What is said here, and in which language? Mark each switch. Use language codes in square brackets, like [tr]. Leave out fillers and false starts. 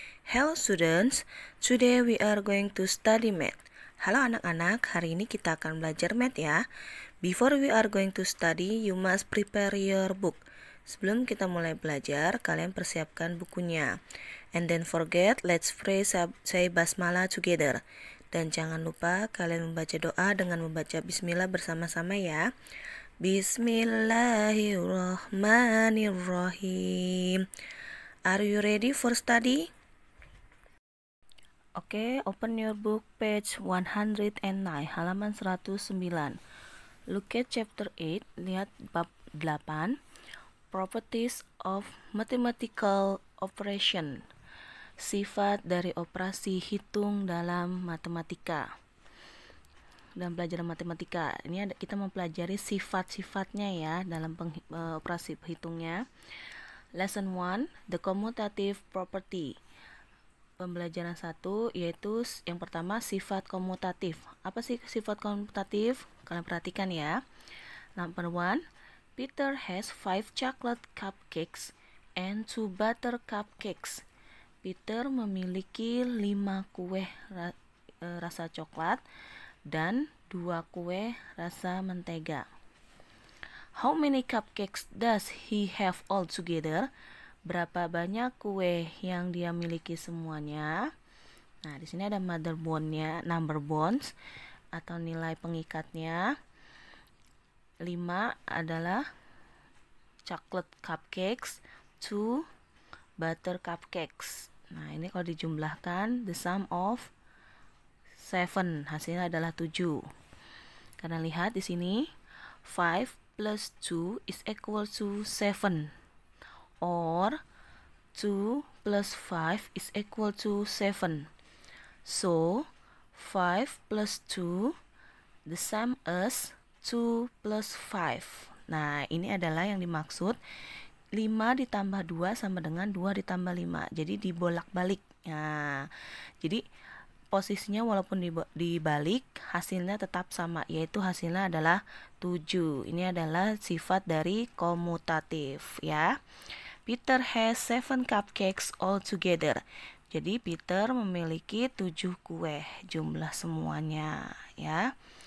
[en] Hello students, today we are going to study math. [id] Halo anak-anak, hari ini kita akan belajar math ya. [en] Before we are going to study, you must prepare your book. [id] Sebelum kita mulai belajar, kalian persiapkan bukunya. [en] And then forget, let's pray, say basmalah together. [id] Dan jangan lupa kalian membaca doa dengan membaca bismillah bersama-sama ya. [ar] Bismillahirrahmanirrahim. [en] Are you ready for study? Oke, open your book page 109, [id] halaman 109. [en] Look at chapter 8, [id] lihat bab 8, [en] Properties of Mathematical Operation. [id] Sifat dari operasi hitung dalam matematika. Dalam pelajaran matematika ini kita mempelajari sifat-sifatnya ya dalam operasi hitungnya. [en] Lesson 1, the commutative property. [id] Pembelajaran 1 yaitu yang pertama sifat komutatif. Apa sih sifat komutatif? Kalian perhatikan ya. [en] Number 1, Peter has 5 chocolate cupcakes and 2 butter cupcakes. [id] Peter memiliki 5 kue rasa coklat dan 2 kue rasa mentega. [en] How many cupcakes does he have altogether? [id] Berapa banyak kue yang dia miliki semuanya? Nah, di sini ada number bonds atau nilai pengikatnya. [en] 5 adalah chocolate cupcakes, 2 butter cupcakes. [id] Nah, ini kalau dijumlahkan [en] the sum of 7, [id] hasilnya adalah 7. Karena lihat di sini [en] 5 plus 2 is equal to 7, or 2 plus 5 is equal to 7. So 5 plus 2, the sum is 2 plus 5. [id] Nah, ini adalah yang dimaksud 5 ditambah 2 sama dengan 2 ditambah 5. Jadi dibolak-balik. Nah, jadi posisinya walaupun dibalik, hasilnya tetap sama, yaitu hasilnya adalah 7. Ini adalah sifat dari komutatif ya. [en] Peter has 7 cupcakes altogether. [id] Jadi Peter memiliki 7 kue jumlah semuanya ya.